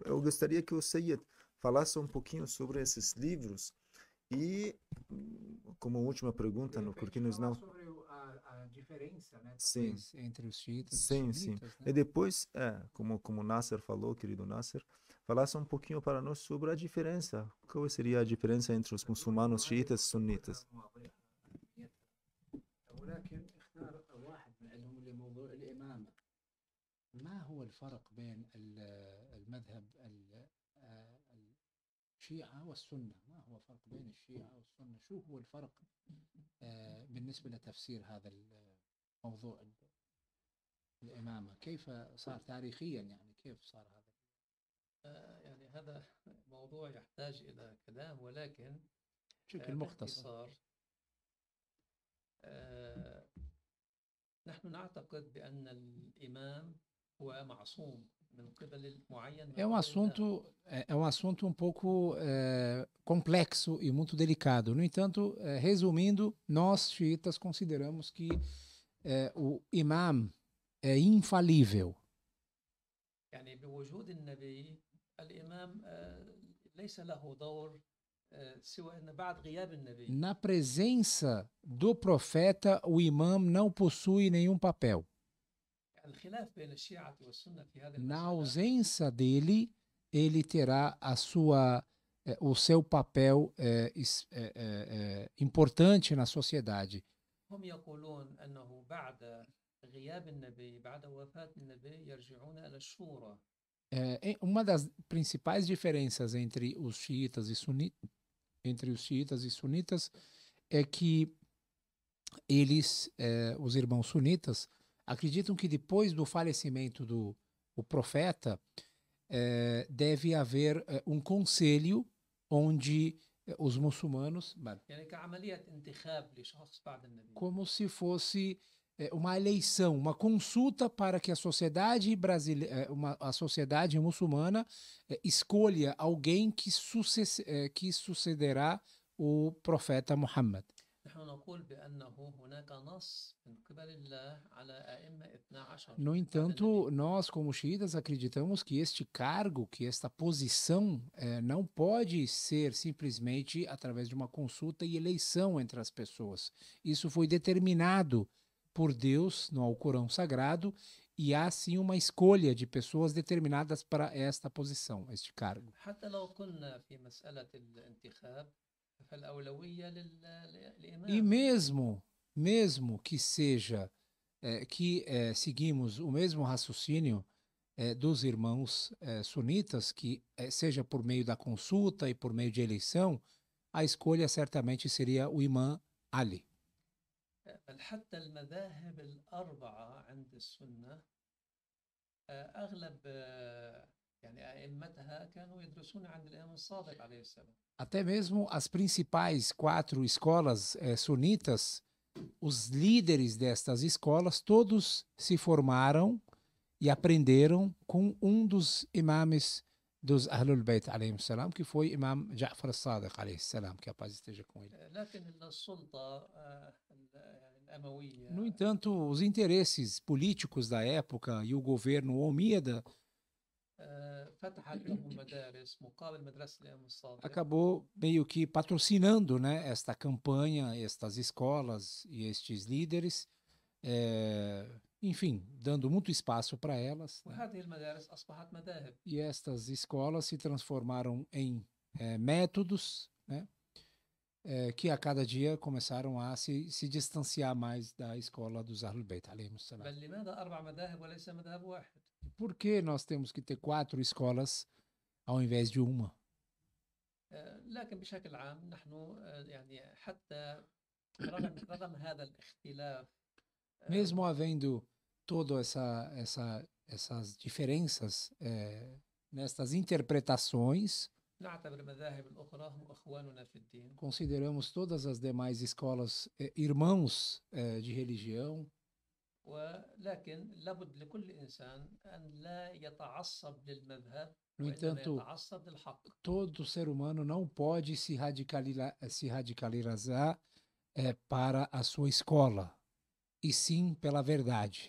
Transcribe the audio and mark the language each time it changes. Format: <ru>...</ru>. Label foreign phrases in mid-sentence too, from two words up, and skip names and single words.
<pt>Eu gostaria que o Sayyid falasse um pouquinho sobre esses livros e, como última pergunta, porque nós não... sobre a diferença, né, sim, talvez, entre os xiitas sim, e sunitas, sim. né? E depois, como o Nasser falou, querido Nasser, falasse um pouquinho para nós sobre a diferença. Qual seria a diferença entre os muçulmanos xiitas e sunitas?</pt> <ar>ولكن اختار واحد من عندهم لموضوع الإمامة. ما هو الفرق بين المذهب الشيعة والسنة؟ ما هو الفرق بين الشيعة والسنة؟ شو هو الفرق بالنسبة لتفسير هذا الموضوع الإمامة؟ كيف صار تاريخيا، يعني كيف صار هذا؟ يعني هذا موضوع يحتاج إلى كلام، ولكن بشكل مختصر نحن نعتقد بأن الإمام هو معصوم من قبل معين.</ar> <pt>É um assunto um pouco complexo e muito delicado. No entanto, resumindo, nós xiitas consideramos que o imam é infalível.</pt> <ar>يعني بوجود النبي الإمام ليس له دور سوى أن بعد غياب النبي.</ar> <pt>Na presença do profeta, o imam não possui nenhum papel.</pt> <ar>الخلاف بين الشيعة والسنة في هذه</ar> <pt>Na</pt> <ar>المسألة</ar> <pt>ausência dele, ele terá o seu papel importante na sociedade.</pt> <ar>هم يقولون أنه بعد غياب النبي، بعد وفاة النبي، يرجعون إلى الشورى.</ar> <pt>Uma das principais diferenças entre os xiitas e sunitas é que eles, os irmãos sunitas, acreditam que depois do falecimento do profeta, deve haver conselho onde os muçulmanos,</pt> <ar>يعني كعملية انتخاب لشخص بعد النبي.</ar> <pt>como se fosse uma eleição, uma consulta para que a sociedade brasileira, a sociedade muçulmana escolha alguém que sucederá o profeta Muhammad.</pt> <ar>نحن نقول بأنه هناك نص من قبل الله على أئمة 12</ar> <pt>No</pt> <ar>بعد</ar> <pt>entanto,</pt> <ar>النبي.</ar> <pt>nós, como xiitas, acreditamos que este cargo, que esta posição, não pode ser simplesmente através de uma consulta e eleição entre as pessoas. Isso foi determinado por Deus no Alcorão Sagrado e há sim uma escolha de pessoas determinadas para esta posição, este cargo.</pt> <ar>حتى لو قلنا في مسألة الانتخاب فالأولوية</ar> <pt>E</pt> <ar>للإمام.</ar> <pt>mesmo que seja que seguimos o mesmo raciocínio dos irmãos sunitas, que seja por meio da consulta e por meio de eleição, a escolha certamente seria o imã Ali.</pt> <ar>بل حتى المذاهب الأربعة عند السنة أغلب يعني أئمتها كانوا يدرسون عند الإمام الصادق عليه السلام.</ar> <pt>Até mesmo as principais 4 escolas sunitas, os líderes destas escolas, todos se formaram e aprenderam com um dos imames dos Ahlul Bayt,</pt> <ar>عليه السلام,</ar> <pt>que foi Imam Ja'far al-Sadiq,</pt> <ar>عليه السلام,</ar> <pt>que a paz esteja com ele.</pt> <ar>لكن السلطة الأموية.</ar> <pt>No entanto, os interesses políticos da época e o governo omíada</pt> <ar>فتحت لهم مدارس مقابل مدرسة الإمام الصادق.</ar> <pt>acabou meio que patrocinando, né, esta campanha, estas escolas e estes líderes, enfim, dando muito espaço para elas. Né?</pt> <ar>وهذه المدارس أصبحت مذاهب.</ar> <pt>E estas escolas se transformaram em métodos, né, que a cada dia começaram a se distanciar mais da escola dos Ahlul Bayt,</pt> <ar>عليهم السلام. بل لماذا 4 مذاهب وليس مذهب واحد؟</ar> <pt>Por que nós temos que ter 4 escolas ao invés de uma?</pt> <ar>لكن بشكل عام نحن يعني حتى رغم هذا الاختلاف</ar> <pt>Mesmo havendo todas essas diferenças nestas interpretações,</pt> <ar>نعتبر المذاهب الأخرى هم أخواننا في الدين.</ar> <pt>consideramos todas as demais escolas irmãos de religião.</pt> <ar>ولكن لابد لكل إنسان أن لا يتعصب للمذهب</ar> <pt>No</pt> <ar>وإنما</ar> <pt>entanto,</pt> <ar>يتعصب للحق.</ar> <pt>todo ser humano não pode se radicalizar para a sua escola, e sim pela verdade.</pt>